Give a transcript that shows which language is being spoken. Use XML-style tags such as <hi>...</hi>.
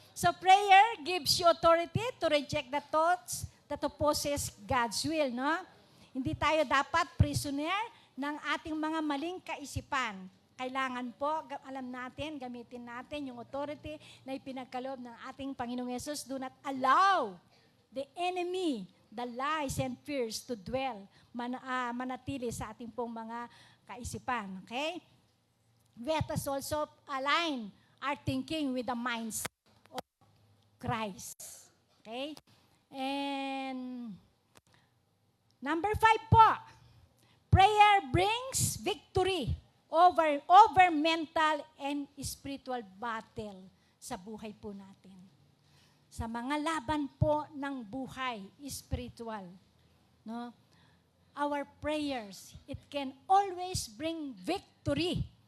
<en>So prayer gives you authority to reject the thoughts that opposes God's will, no?</en> <tl>Hindi tayo dapat prisoner ng ating mga maling kaisipan. Kailangan po, alam natin, gamitin natin yung authority na ipinagkaloob ng ating Panginoong Yesus.</tl> <en>Do not allow the enemy, the lies and fears to dwell,</en> <tl>manatili sa ating pong mga kaisipan.</tl> <en>Okay? Let us also align our thinking with the mindset of Christ. Okay? And number 5 po, prayer brings victory over mental and spiritual battle</en> <tl>sa buhay po natin. Sa mga laban po ng buhay, spiritual. No?</tl> <en>Our prayers, it can always bring victory.</en>